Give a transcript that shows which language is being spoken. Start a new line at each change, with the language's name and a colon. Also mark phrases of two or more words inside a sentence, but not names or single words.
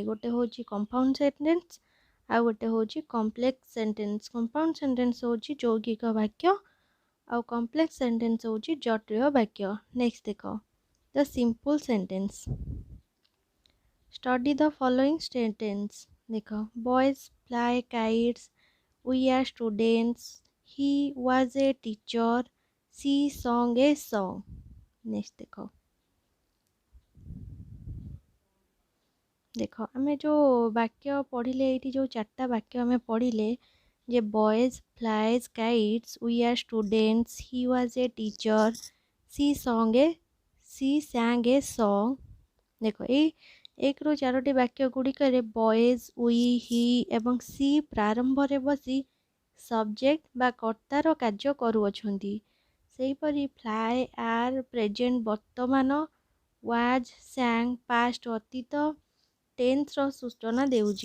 Odia: ଗୋଟେ ହେଉଛି
English: compound sentence
Odia: ଆଉ ଗୋଟେ ହେଉଛି
English: complex sentence. compound sentence
Odia: ହେଉଛି ଯୌଗିକ ବାକ୍ୟ ଆଉ
English: complex sentence
Odia: ହେଉଛି ଜଟିଳ ବାକ୍ୟ।
English: Next ଦେଖ, the simple sentence. Study the following sentence। ଦେଖ, boys fly kites, we are students, he was a teacher, she sang a song.
Odia: नेक्स्ट ଦେଖ ଆମେ ଯେଉଁ ବାକ୍ୟ ପଢ଼ିଲେ, ଏଇଠି ଯେଉଁ ଚାରିଟା ବାକ୍ୟ ଆମେ ପଢ଼ିଲେ, ଯେ
English: boys flies kites, we are students, he was a teacher, she sang a song।
Odia: ଦେଖ, ଏଇ 1ରୁ 4ଟି ବାକ୍ୟ ଗୁଡ଼ିକରେ
English: boys, we, he
Odia: ଏବଂ ସି ପ୍ରାରମ୍ଭରେ ବସି ସବଜେକ୍ଟ ବା କର୍ତ୍ତାର କାର୍ଯ୍ୟ କରୁଅଛନ୍ତି। ସେହିପରି
English: fly, are present
Odia: ବର୍ତ୍ତମାନ,
English: was sang past
Odia: ଅତୀତ, ଟେନ୍ସର ସୂଚନା ଦେଉଛି।